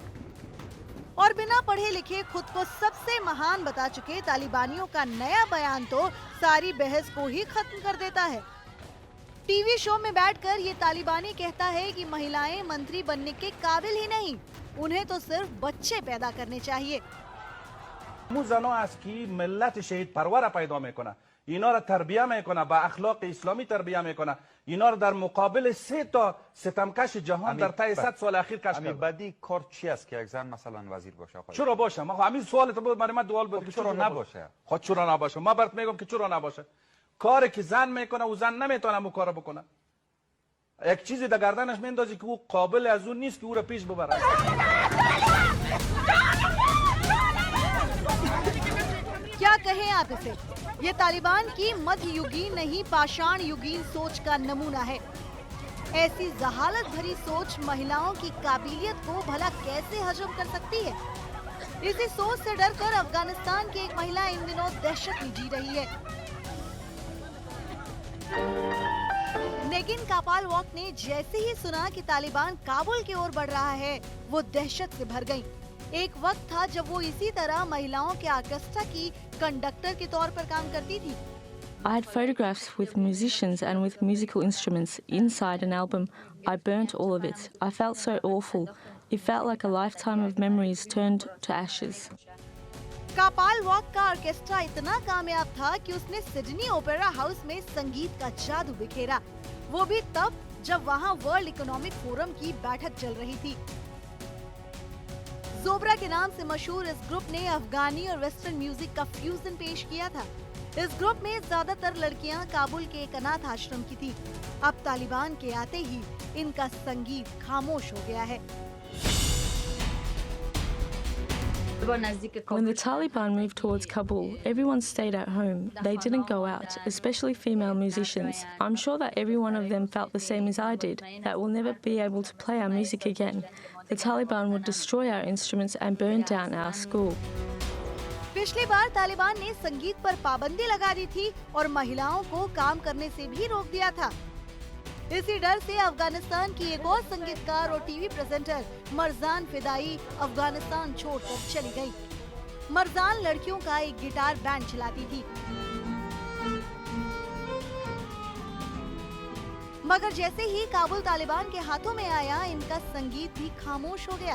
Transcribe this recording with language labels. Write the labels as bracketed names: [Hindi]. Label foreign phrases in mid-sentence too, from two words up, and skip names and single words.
[Hindi] और बिना पढ़े लिखे खुद को सबसे महान बता चुके तालिबानियों का नया बयान तो सारी बहस को ही खत्म कर देता है। टीवी शो में बैठकर ये तालिबानी कहता है कि महिलाएं मंत्री बनने के काबिल ही नहीं, उन्हें तो सिर्फ बच्चे पैदा करने चाहिए। [Persian] زنها است که ملت شهید پرور پیدا میکنه، اینا را تربیه میکنه، با اخلاق اسلامی تربیه میکنه، اینا را در مقابل 3 تا ستمکش جهان در طی 100 سال اخیر کشف کرده. بدی کار چی است که یک زن مثلا وزیر باشه؟ چرا باشه؟ ما همین سوال تو بود، من دوال بود که چرا نباشه؟ خود چرا نباشه؟ ما برات میگم که چرا نباشه. کاری که زن میکنه و زن نمیتونه اون کارو بکنه. یک چیزی در گردنش میندازی که او قابل از اون نیست که او را پیش ببره. [Hindi] क्या कहें आप इसे? ये तालिबान की मध्ययुगीन नहीं पाषाण युगीन सोच का नमूना है। ऐसी जहालत भरी सोच महिलाओं की काबिलियत को भला कैसे हजम कर सकती है? इसी सोच से डरकर अफगानिस्तान की एक महिला इन दिनों दहशत में जी रही है। नेगिन कापालवॉक ने जैसे ही सुना कि तालिबान काबुल की ओर बढ़ रहा है, वो दहशत से भर गईं। एक वक्त था जब वो इसी तरह महिलाओं के ऑर्केस्ट्रा की कंडक्टर के तौर पर काम करती थी। [English] I had photographs with musicians and with musical instruments inside an album. I burnt all of it. I felt so awful. It felt like a lifetime of memories turned to ashes. [Hindi] कापालवॉक का ऑर्केस्ट्रा इतना कामयाब था कि उसने सिडनी ओपेरा हाउस में संगीत का जादू बिखेरा, वो भी तब जब वहाँ वर्ल्ड इकोनॉमिक फोरम की बैठक चल रही थी। जोबरा के नाम से मशहूर इस ग्रुप ने अफगानी और [English] western music [Hindi] का फ्यूजन पेश किया था। इस ग्रुप में ज्यादातर लड़कियां काबुल के एक अनाथ आश्रम की थी। अब तालिबान के आते ही इनका संगीत खामोश हो गया है। [English] When the Taliban moved towards Kabul, everyone stayed at home. They didn't go out, especially female musicians. I'm sure that every one of them felt the same as I did, that we'll never be able to play our music again. The Taliban would destroy our instruments and burn down our school. [Hindi] पिछली बार तालिबान ने संगीत पर पाबंदी लगा दी थी और महिलाओं को काम करने से भी रोक दिया था। इसी डर से अफगानिस्तान की एक और संगीतकार और [English] TV presenter [Hindi] मरजान फिदाई अफगानिस्तान छोड़कर चली गई। मरजान लड़कियों का एक [English] guitar band [Hindi] चलाती थी, मगर जैसे ही काबुल तालिबान के हाथों में आया, इनका संगीत भी खामोश हो गया।